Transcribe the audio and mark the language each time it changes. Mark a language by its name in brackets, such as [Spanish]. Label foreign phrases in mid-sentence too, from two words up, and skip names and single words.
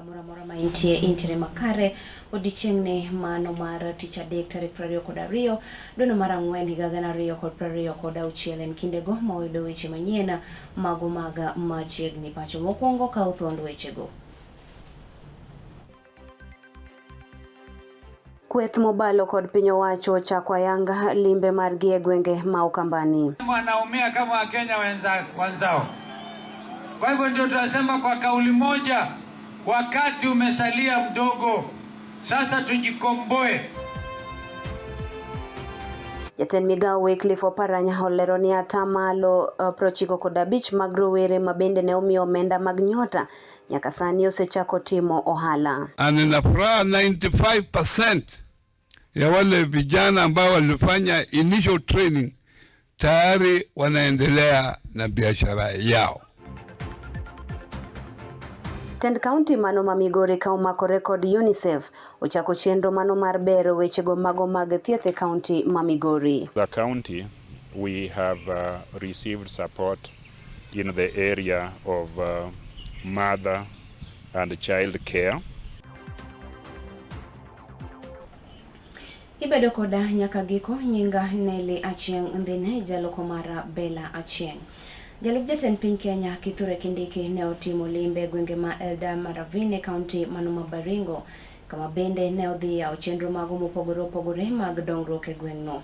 [Luo (Kenya and Tanzania)] kamora mora maintie intire makare odichengne mano mar Tich Adek tarik 22 dono mar ang'wen higa 2026 en kindego mawuoyo weche manyien mago maga machiegni pacho mokwongo ka uthondo wechego. Kweth mobalo kod piny owacho chako ayanga limbe margi e gwenge ma Ukambani. [Swahili] Wanaumia kama Wakenya wenzao. Kwa hivyo ndio tunasema kwa kauli moja, wakati umesalia mdogo, sasa tujikomboe. [Luo (Kenya and Tanzania)] Jatend migao Wycliffe Oparanya olero ni atamalo 95 mag rowere mabende ne omiyo omenda mag nyota nyaka sani osechako timo ohala. [Swahili] Ninafuraha 95% ya wale vijana ambao walifanya [English] initial training [Swahili] tayari wanaendelea na biashara yao. [Luo (Kenya and Tanzania)] Tend County mano ma Migori ka omakore kod UNICEF ochako chenro mano mar bero wechego mago mag thieth e county ma Migori. [English] The county, we have received support in the area of mother and child care. [Luo (Kenya and Tanzania)] Ibedo koda nyaka giko nyinga Nelly Achieng ndhine jaloko mara Bella Achieng. Jalup jatend piny Kenya Kithure Kindiki ne otimo limbe gwenge ma Elda Maravine County mano ma Baringo kama bende ne odhi yawo chenro mago mopogore opogore mag dongruok e gweng'no.